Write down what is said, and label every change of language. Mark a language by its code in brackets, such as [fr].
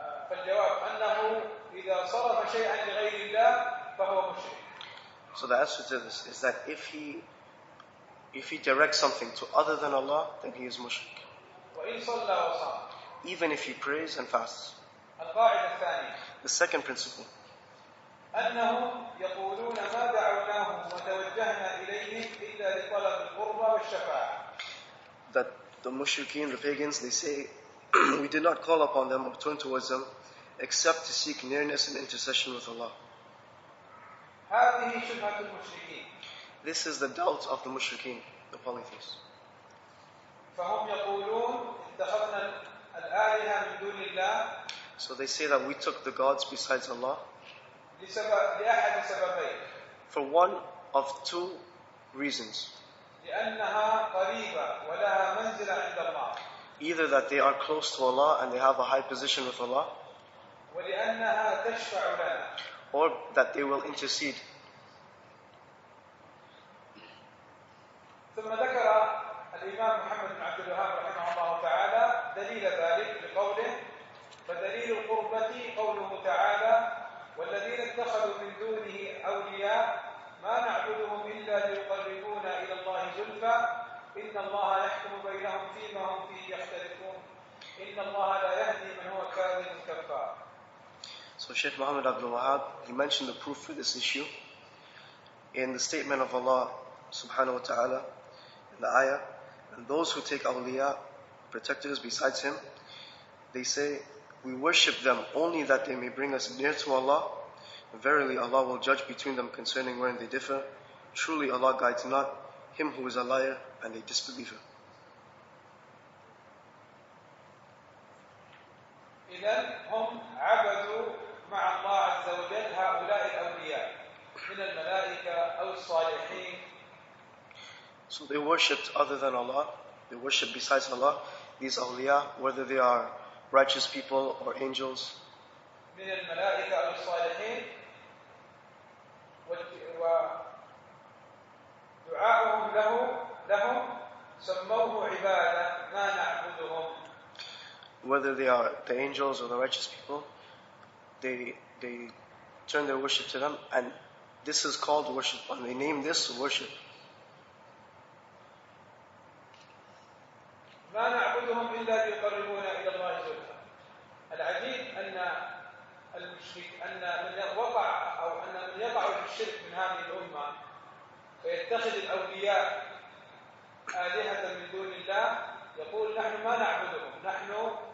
[ar] فالجواب أنه إذا صرف شيئا لغير الله فهو مشرك. [en] So the answer to this is that if he directs something to other than Allah, then he is mushrik. [ar] وإن صلى وصام. [en] Even if he prays and fasts. [ar] القاعدة الثانية. [en] The second principle. [ar] أنهم يقولون ما دعوناهم وتوجهنا إليهم إلا لطلب القربى والشفاعة. [en] That the mushrikeen, the pagans, they say, we did not call upon them or turn towards them except to seek nearness and intercession with Allah. [ar] هذه شبهة المشركين. [en] This is the doubt of the mushrikeen, the polytheists. [ar] فهم يقولون اتخذنا الآلهة من دون الله. [en] So they say that we took the gods besides Allah [ar] لأحد سببين. [en] for one of two reasons. [ar] لأنها قريبة ولها منزلة عند الله. [en] Either that they are close to Allah and they have a high position with Allah, [ar] ولأنها تشفع لنا. [en] or that they will intercede. [ar] ثم ذكر الإمام محمد بن عبد الوهاب رحمه الله تعالى دليل ذلك بقوله فدليل القربة قوله تعالى والذين اتخذوا من دونه أولياء ما نعبدهم إلا ليقربونا إلى الله زلفى إن الله يحكم بينهم فيما هم فيه يختلفون إن الله لا يهدي من هو كاذب كفار. [en] So Shaykh Muhammad Abdul Wahab, he mentioned the proof for this issue in the statement of Allah subhanahu wa ta'ala in the ayah, and those who take awliya, protectors besides him, they say, we worship them only that they may bring us near to Allah. Verily Allah will judge between them concerning wherein they differ. Truly Allah guides not him who is a liar and a disbeliever. [ar] إذن هم عبدوا مع الله عز وجل هؤلاء الأولياء من الملائكة أو الصالحين. [en] So they worshipped other than Allah, they worshipped besides Allah, these awliya, whether they are righteous people or angels. [ar] من الملائكة أو الصالحين ودعاؤهم لهم سموه عبادة ما نعبدهم. [en] Whether they are the angels or the righteous people, they turn their worship to them, and this is called worship, and they name this worship. [ar] ما نعبدهم إلا ليقربونا إلى الله زلفى. العجيب أن المشرك أن من وقع أو أن من يقع في الشرك من هذه الأمة فيتخذ الأولياء آلهة من دون الله يقول نحن ما نعبدهم نحن